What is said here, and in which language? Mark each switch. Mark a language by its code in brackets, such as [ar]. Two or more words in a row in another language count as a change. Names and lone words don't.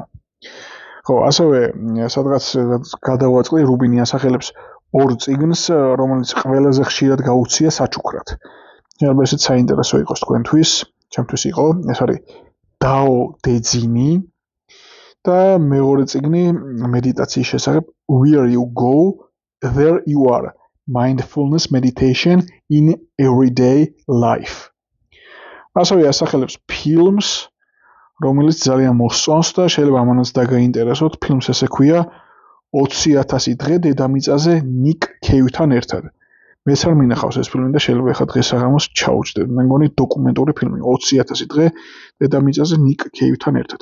[ka] ხო, ასევე სადღაც გადავაწყდი, რუბინი ასახელებს ორ წიგნს, რომელიც ყველაზე ხშირად გაუცია საჩუქრად. ესეც საინტერესო იყოს თქვენთვის, ჩემთვის იყო, ეს არის დაო დე-ძინი და მეორე წიგნი მედიტაციის შესახებ Where You Go, There You Are. Mindfulness Meditation in Everyday Life. ასევე ასახელებს ფილმს, რომელიც ძალიან მოსწონს და შეიძლება ამანაც დაგაინტერესოთ. ფილმს ესე ქვია 20,000 დღე დედამიწაზე ნიკ კეივთან ერთად. მეც არ მინახავს ეს ფილმი და შეიძლება ახლა დღესაღამოს ჩაუჯდეთ. მე მგონი დოკუმენტური ფილმი 20,000 დღე დედამიწაზე ნიკ კეივთან ერთად.